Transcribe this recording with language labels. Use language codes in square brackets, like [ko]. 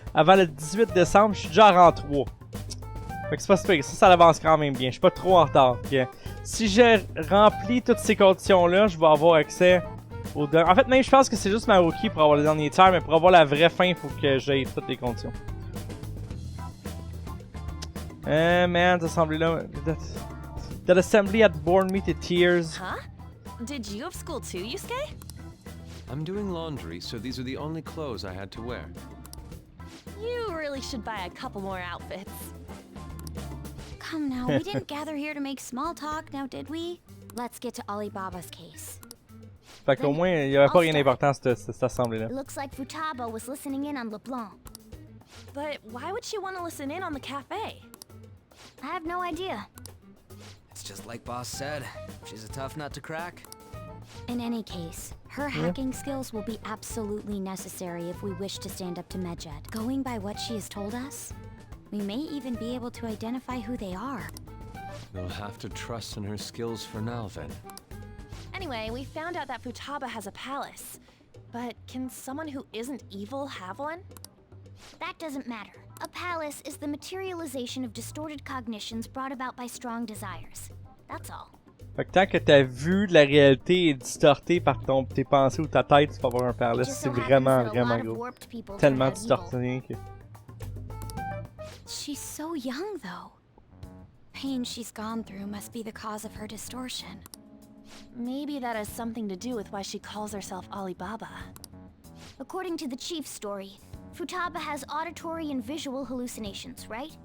[fr] Avant le 18 décembre, je suis déjà à rang 3. Fait que c'est pas super, ça l'avance quand même bien. Je suis pas trop en retard. Que, si j'ai rempli toutes ces conditions-là, je vais avoir accès au... En fait, même je pense que c'est juste ma rookie pour avoir le dernier tiers, mais pour avoir la vraie fin, il faut que j'aie toutes les conditions. Man, cette assembly-là... [en] That assembly had borne me to tears. Huh? Did you have school too, Yusuke? I'm doing laundry, so these are the only clothes I had to wear. You really should buy a couple more outfits. Come now, we didn't gather here to make small talk, now did we? Let's get to Alibaba's case. [fr] Fait qu'au moins, il y avait pas rien d'important cette assemblée-là. [en] It looks like Futaba was listening in on LeBlanc. But why would she want to listen in on the cafe? I have no idea. It's just like Boss said. She's a tough nut to crack. In any case, her hacking skills will be absolutely necessary if we wish to stand up to Medjed. Going by what she has told us, we may even be able to identify who they are. We'll have to trust in her skills for now, then. Anyway, we found out that Futaba has a palace. But can someone who isn't evil have one? That doesn't matter. A palace is the materialization of distorted cognitions brought about by strong desires. That's all. [fr] Fait que tant que ta vue de la réalité est distortée par tes pensées ou ta tête, tu vas avoir un palace. C'est vraiment, vraiment gros. Tellement distorsionné que... [en] She's so young, though. Pain she's gone through must be the cause of her distortion. Maybe that has something to do with why she calls herself Alibaba. According to the chief's story, Futaba has auditory and visual hallucinations, right?